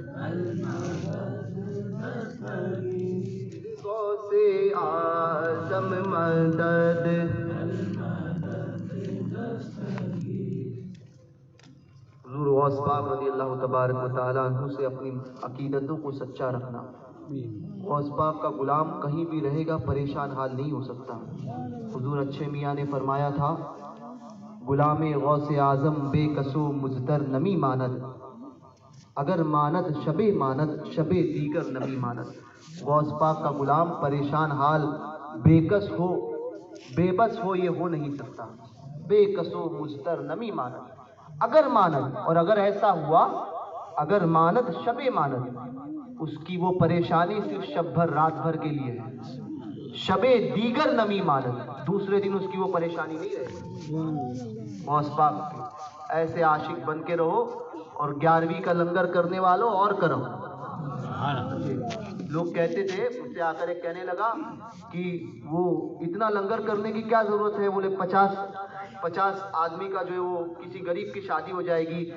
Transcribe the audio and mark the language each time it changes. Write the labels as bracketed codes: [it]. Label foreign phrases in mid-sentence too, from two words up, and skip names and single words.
[ur] غوث اعظم مدد حضور غوث پاک [ar] رضی اللہ تبارک و تعالیٰ عنہ [ur] سے اپنی عقیدتوں کو سچا رکھنا. غوث پاک کا غلام کہیں بھی رہے گا پریشان حال نہیں ہو سکتا. حضور اچھے میاں نے فرمایا تھا [fa] غلام غوث اعظم بے کسو مزدر نمی ماند اگر ماند شب دیگر نمی ماند. [ur] غوث پاک کا غلام پریشان حال بے کس ہو بے بس ہو یہ ہو نہیں سکتا. [fa] بے کسو مزدر نمی ماند اگر ماند [ur] اور اگر ایسا ہوا [fa] اگر ماند شب ماند [ur] اس کی وہ پریشانی صرف شب بھر رات بھر کے لیے ہے. [fa] شب دیگر نمی ماند [ur] دوسرے دن اس کی وہ پریشانی نہیں رہے. غوث پاک ایسے عاشق بن کے رہو اور 11ویں کا لنگر کرنے والوں اور کرو. لوگ کہتے تھے، مجھ سے آ کر ایک کہنے لگا کہ وہ اتنا لنگر کرنے کی کیا ضرورت ہے، بولے 50 آدمی کا جو ہے وہ کسی غریب کی شادی ہو جائے گی.